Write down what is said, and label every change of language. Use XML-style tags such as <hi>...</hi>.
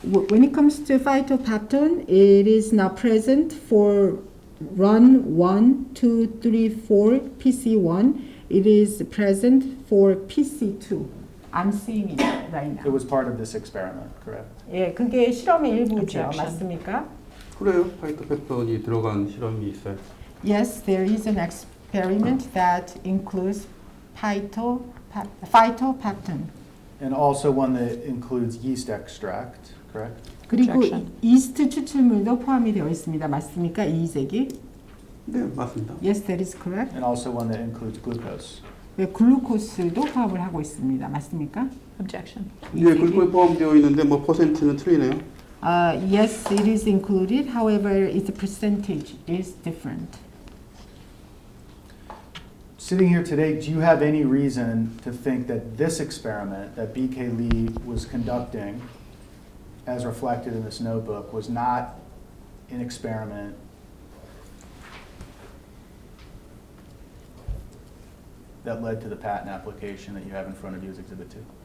<en>When it comes to phytopeptone, it is not present for run 1, 2, 3, 4 PC1. It is present for PC2. I'm seeing it right It now. was part of this experiment, correct?</en> <ko>예, 그게 실험의 일부죠.</ko> <en>Objection.</en> <ko>맞습니까? 그래요. 파이토펩톤이 들어간 실험이 있어요.</ko> <en>Yes, there is an experiment that includes phytopeptone. And also one that includes yeast extract, correct?</en> <ko>그리고</ko> <en>Objection.</en> <ko>이스트 추출물도 포함이 되어 있습니다. 맞습니까? 이색이? 네, 맞습니다.</ko> <en>Yes, that is correct. And also one that includes glucose.</en> <ko>네, 글루코스도 포함을 하고 있습니다. 맞습니까?</ko> <en>Objection.</en> <ko>예, 글루코에 포함되어 있는데 뭐 퍼센트는 틀리네요.</ko> <en>Yes, it is included. However, its percentage is different. Sitting here today, do you have any reason to think that this experiment that BK Lee was conducting, as reflected in this notebook, was not an experiment that led to the patent application that you have in front of you as Exhibit 2?</en>